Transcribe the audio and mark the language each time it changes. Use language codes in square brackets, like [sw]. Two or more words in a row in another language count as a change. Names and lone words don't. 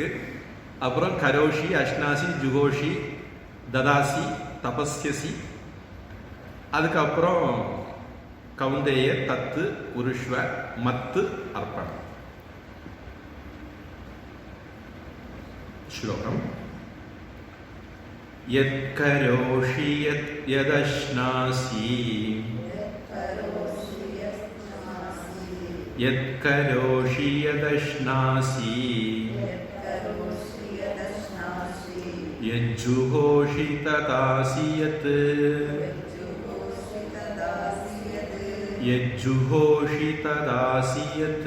[ta] அப்புறம் [sa] करोषि, अश्नासि, जुहोषि, ददासि, तपस्यसि, [ta] அதுக்கப்புறம் [sa] कौन्तेय, तत्, कुरुष्व, मत्, अर्पणम्. [ta] ஸ்லோகம். [sa] यत् करोषि यदश्नासि यत्करोषि यदश्नासि यत्करोषि यदश्नासि यज्जुहोषि तदासि यत् यज्जुहोषि तदासि यत् यज्जुहोषि तदासि यत्